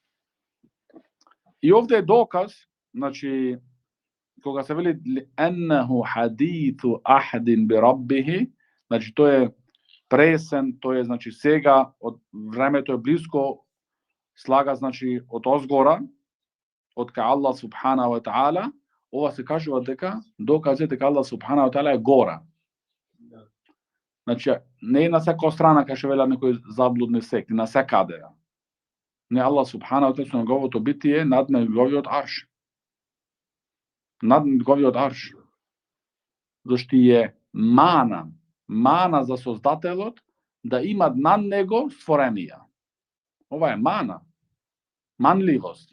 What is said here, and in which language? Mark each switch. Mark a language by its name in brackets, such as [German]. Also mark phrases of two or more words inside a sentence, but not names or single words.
[Macedonian] И овде е доказ, значи кога се вели [Arabic] إنه حديث عهد بربه, [Macedonian] значи тој е пресен, тој е значи сега од времето е блиско, слага значи од озгора, од кај Аллах [Arabic] سبحانه وتعالى. [Macedonian] Ова се кажува дека докази дека Аллах [Arabic] سبحانه وتعالى [Macedonian] е гора. Значи не е на секоја страна кај што велат некои заблудни секти, на секаде. Не, Аллах [Arabic] سبحانه وتعالى [Macedonian] со неговото битие над неговиот арш. Над неговиот арш. Зашто е мана за Создателот да има над него створенија. Ова е манливост.